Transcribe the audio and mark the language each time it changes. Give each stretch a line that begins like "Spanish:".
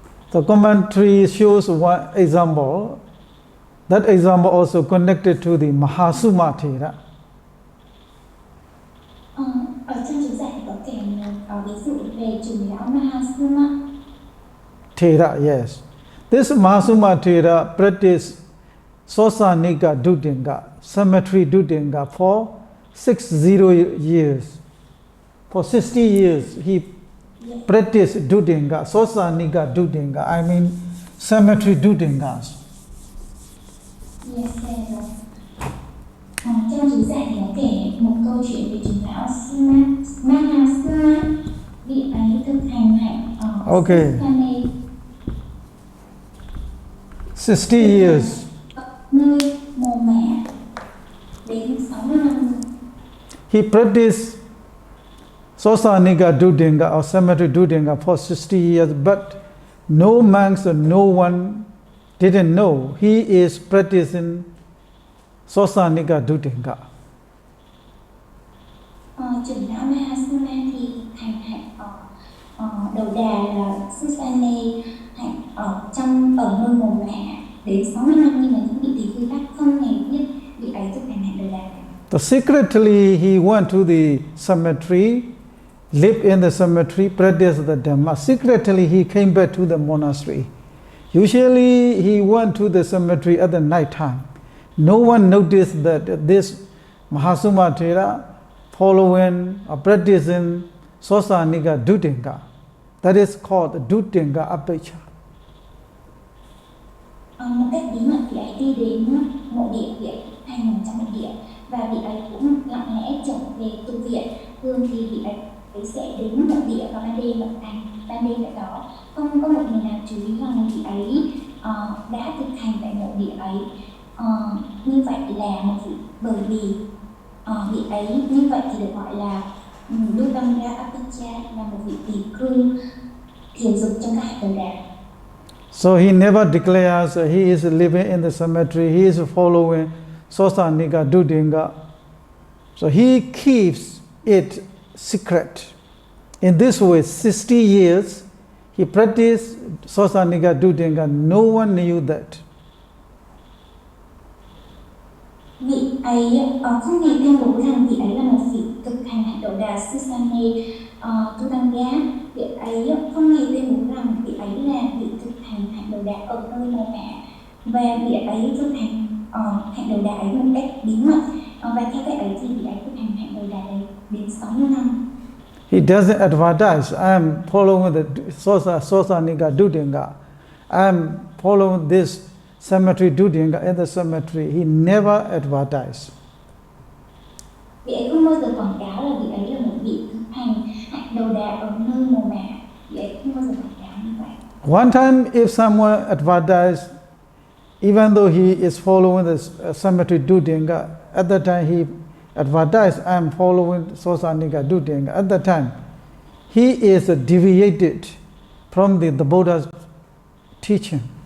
English: The commentary shows one example. That example also connected to the Mahasuma Thera.
Vietnamese: Ở trong chú giải có kể một ví dụ về chủ lão Mahasuma
English: Thera, yes. This Mahasuma Thera practiced Sosanika Dutinga, cemetery Dutinga for 60 years. For 60 years he practiced Dutinga, Sosanika Dutinga, I mean cemetery Dutingas.
Vietnamese: Yes, trong chú giải thì có kể một câu chuyện về chủ lão Mahasuma, vị ấy thực hành hạnh
English: Okay. 60 years.
Vietnamese: Nơi mồ mả đến 60 năm.
English: He practiced Sosanika Dutinga or cemetery Dutinga for 60 years, but no monks or no one didn't know he is practicing Sosanika Dutinga.
Vietnamese: Trưởng lão Mahasuma thì hành hạnh đầu đà là Susane hạnh ở nơi mồ mả đến 60 năm, nhưng mà những vị tỳ khưu khác không hề biết vị ấy thực hành hạnh đầu đà này.
English: So secretly he went to the cemetery, lived in the cemetery, practiced the Dhamma. Secretly he came back to the monastery. Usually he went to the cemetery at the night time. No one noticed that this Mahasuma Thera following or practicing Sosanika Dutinga. That is called Dutinga Apecha.
Vietnamese: Một cách bí mật vị ấy đi đến mộ địa, vị ấy hành trong mộ địa, và vị ấy cũng lặng lẽ trở về tu viện. Thường thì vị ấy sẽ đến mộ địa vào ban đêm vận hành, ban đêm tại đó không có một người nào chú ý rằng vị ấy đã thực hành tại mộ địa ấy. Như vậy là một vị, bởi vì vị ấy như vậy thì được gọi là Dhamma Apecha, là một vị tỳ khưu thiền dục trong các hạnh đầu đà.
English: So he never declares he is living in the cemetery, he is following Sosanika Dutinga. So he keeps it secret. In this way, 60 years he practiced Sosanika Dutinga. No one knew that.
Vietnamese: Vị ấy không hề tuyên bố rằng vị ấy là một vị thực hành hạnh đầu đà Susane Tutanga. Vị ấy không hề tuyên bố rằng vị ấy là vị thực hành hạnh đầu đà ở nơi mồ mả, và vị ấy thực hành hạnh đầu đà ấy một cách bí mật, và theo cách ấy thì vị ấy thực hành hạnh đầu đà ấy đến 60 năm.
English: He doesn't advertise, I am following the Sosanika Dutinga. I am following this cemetery Dutinga in the cemetery. He never advertised.
Vietnamese: Vị ấy không bao giờ quảng cáo là vị ấy là một vị thực hành hạnh đầu đà ở nơi mồ mả. Vị ấy không bao giờ quảng cáo như vậy.
English: One time, if someone advertised, even though he is following the cemetery Dutinga, at that time he advertised, I am following Sosanika Dutinga. At that time, he is deviated from the Buddha's teaching.